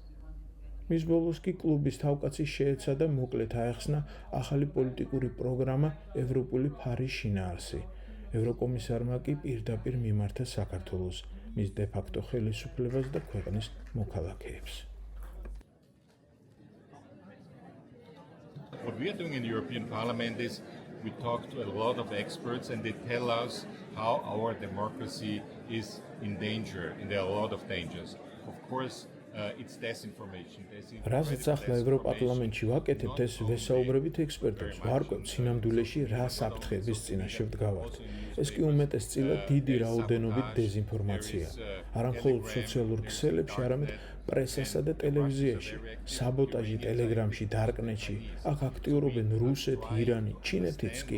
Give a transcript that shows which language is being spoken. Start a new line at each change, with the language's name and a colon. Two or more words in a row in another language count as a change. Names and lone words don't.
Georgian: მის ბოლოს კი კლუბის თავკაცი შეეცადა მოკლედ აეხსნა ახალი პოლიტიკური პროგრამა ევროპული ფარის შინაარსი. ევროკომისარმა კი პირდაპირ მიმართა საქართველოს, მის დე-ფაქტო ხელისუფლებას და ქვეყნის მოქალაქეებს.
English: What we are doing in the European Parliament is we talk to a lot of experts and they tell us how our democracy is in danger and there are a lot of dangers. Of course, it's disinformation.
Georgian: რაზეც ახლა ევროპარლამენტში ვაკეთებთ, ეს ვესაუბრებით ექსპერტებს, ვარკვევთ სინამდვილეში რა საფრთხების წინაშე ვდგავართ. ეს კი უმეტესწილად დიდი რაოდენობით დეზინფორმაცია. არა მხოლოდ სოციალურ ქსელებში, არამედ პრესასა და ტელევიზიაში, საბოტაჟი ტელეგრამში, დარკნეტში, აქ აქტიურობენ რუსეთი, ირანი, ჩინეთიც კი.